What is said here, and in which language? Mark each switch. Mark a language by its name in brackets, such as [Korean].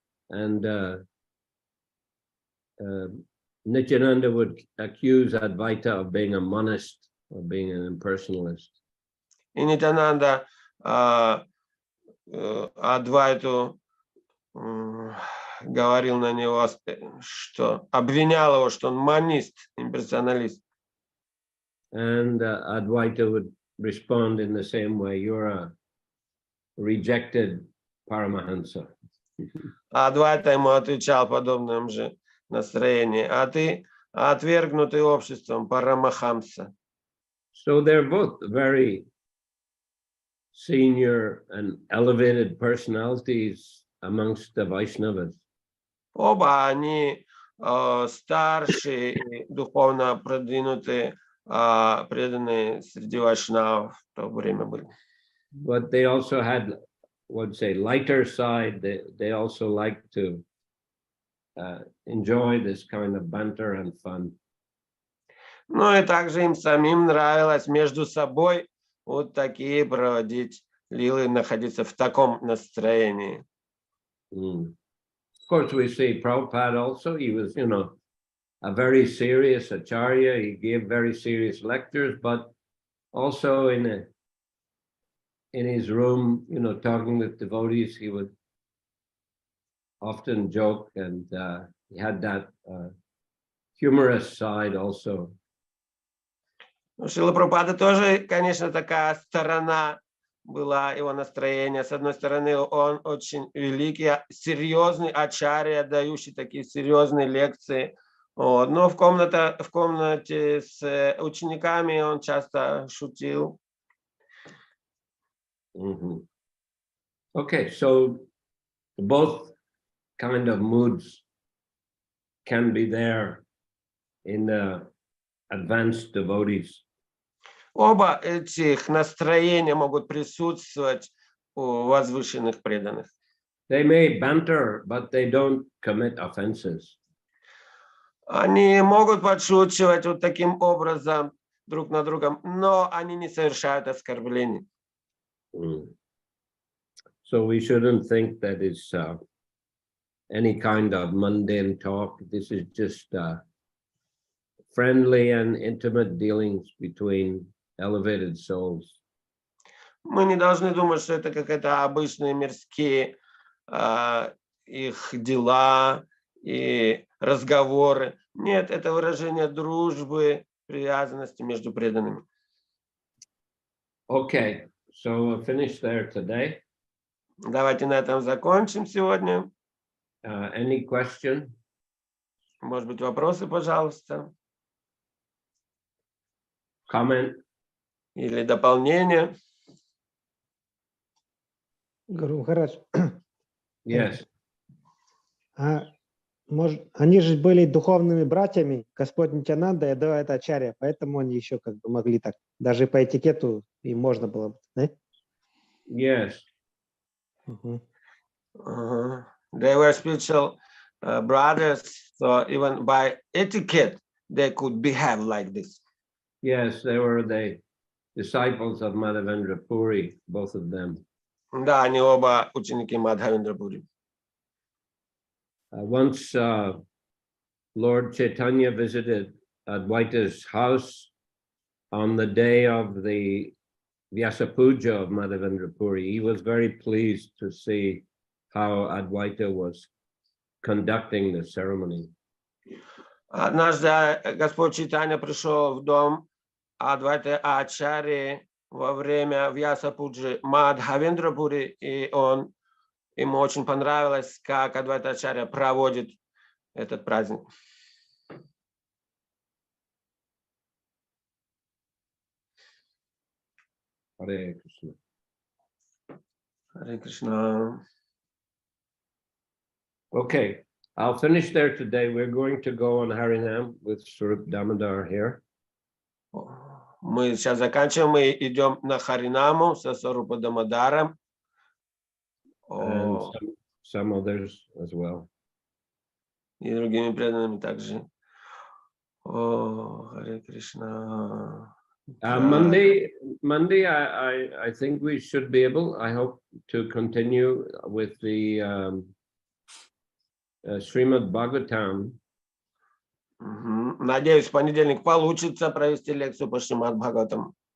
[English] And Nityananda would accuse Advaita of being a monist, or being an impersonalist. [Russian] И Нитянанда Адвайту говорил на него, что обвинял его, что он манист, имперсоналист. [English] And Advaita would respond in the same way, you're a rejected Paramahansa. [Russian] Адвайта ему отвечал подобным же настроением, а ты отвергнутый обществом Парамахамса. [English] So they're both very senior and elevated personalities amongst the Vaishnavas. [Russian] Оба они старшие и духовно продвинутые, преданные среди вайшнавов в то время были. [English] But they also had, would say, lighter side. They also like to enjoy this kind of banter and fun. [Russian] Ну и также им самим нравилось между собой вот такие проводить лилы, находиться в таком настроении. [English] Of course, we see Prabhupada also. He was, a very serious acharya. He gave very serious lectures, but also in his room, talking with devotees, he would often joke, and he had that humorous side also. [Russian] У Шрилы Прабхупады тоже, конечно, такая сторона была его настроения. С одной стороны, он очень великий, серьезный ачарья, дающий такие серьезные лекции. Вот. Но в комнате с учениками он часто шутил. Mm-hmm. [English] Okay, so both kind of moods can be there in the advanced devotees. [Russian] Оба этих настроения могут присутствовать у возвышенных преданных. [English] They may banter, but they don't commit offenses. [Russian] Они могут подшучивать вот таким образом друг над другом, но они не совершают оскорблений. [English] So we shouldn't think that it's any kind of mundane talk. This is just friendly and intimate dealings between elevated souls. [Russian] Мы не должны думать, что это какие-то обычные мирские их дела и разговоры. Нет, это выражение дружбы, привязанности между преданными. [English] Okay, so we'll finish there today. [Russian] Давайте на этом закончим сегодня. [English] Any question? [Russian] Может быть, вопросы, пожалуйста? [English] Comment? [Russian] Или дополнение? Гуру Махарадж, [English] Yes. [Russian] они же были духовными братьями, Господь Нитьянанда и Адвайта Ачарья, поэтому они еще как бы могли так, даже по этикету им можно было, да? [English] Yes. They were spiritual brothers, so even by etiquette, they could behave like this. Yes, they were the disciples of Madhavendra Puri, both of them. [Russian] Да, они оба ученики Мадхавендра Пури. [English] Once Lord Chaitanya visited Advaita's house on the day of the Vyasa Puja of Madhavendra Puri. He was very pleased to see how Advaita was conducting the ceremony. [Russian] Однажды Господь Чайтанья пришел в дом Адвайты Ачарьи во время Вьяса Пуджи Мадхавендра Пури, и ему очень понравилось, как Адвайта Ачарья проводит этот праздник. [English] Hare Krishna. [Russian] Харе Кришна. [English] Okay, I'll finish there today. We're going to go on Harinam with Swarup Damodar here. [Russian] Мы сейчас заканчиваем, мы идем на Харинаму со Сварупа Дамодаром. [English] And some others as well. [Russian] И другими преданными также. О, Харе Кришна. [English] Monday, I think we should be able, I hope, to continue with the Srimad Bhagavatam. [Russian] Надеюсь, в понедельник получится провести лекцию по Шримад Бхагаватам.